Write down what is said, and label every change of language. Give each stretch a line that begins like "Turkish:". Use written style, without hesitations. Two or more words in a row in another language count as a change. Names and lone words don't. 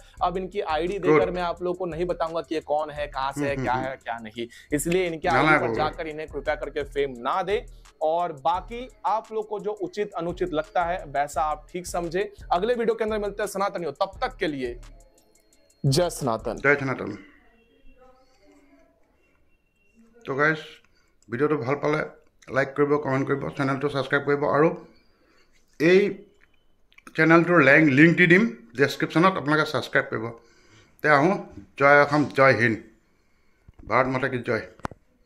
Hindi: अब इनकी आईडी देकर मैं आप लोगों को नहीं बताऊंगा कि ये कौन है, कहां से है, क्या है, क्या नहीं, इसलिए इनके आईडी पर जाकर इन्हें कृपया करके फेम ना दे। और बाकी आप लोग को जो उचित अनुचित लगता है वैसा आप ठीक समझे। अगले वीडियो के अंदर मिलते हैं सनातनियों, तब तक के लिए जय सनातन। जय सनातन।
Assamese: तो गाइस ভিডিওটো ভাল পালে লাইক কৰিব, কমেণ্ট কৰিব, চেনেলটো ছাবস্ক্ৰাইব কৰিব আৰু এই চেনেলটোৰ লিংক দি দিম ডেছক্ৰিপশ্যনত, আপোনালোকে ছাবস্ক্ৰাইব কৰিব। তে আহোঁ। জয় অসম, জয় হিন্দ,
Hindi: भारत माता की जय।